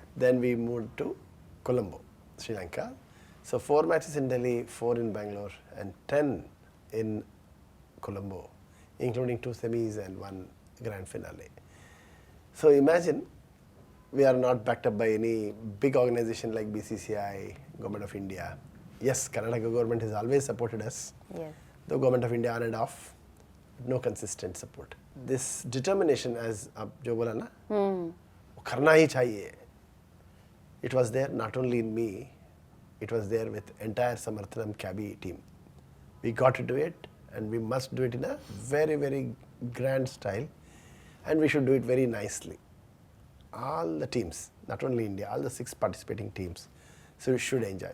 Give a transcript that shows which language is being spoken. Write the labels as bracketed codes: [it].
[en] Then we moved to Colombo, Sri Lanka. So 4 matches in Delhi, 4 in Bangalore, and 10 in Colombo, including 2 semis and 1 grand finale. So imagine we are not backed up by any big organization like BCCI, Government of India. Yes, Karnataka government has always supported us. Yes. The Government of India on and off, no consistent support. This determination, as [hi] आप जो बोला ना, वो करना ही चाहिए. [en] It was there not only in me, it was there with entire Samarthanam Kabi team. We got to do it, and we must do it in a very, very grand style, and we should do it very nicely. All the teams, not only India, all the 6 participating teams, so we should enjoy.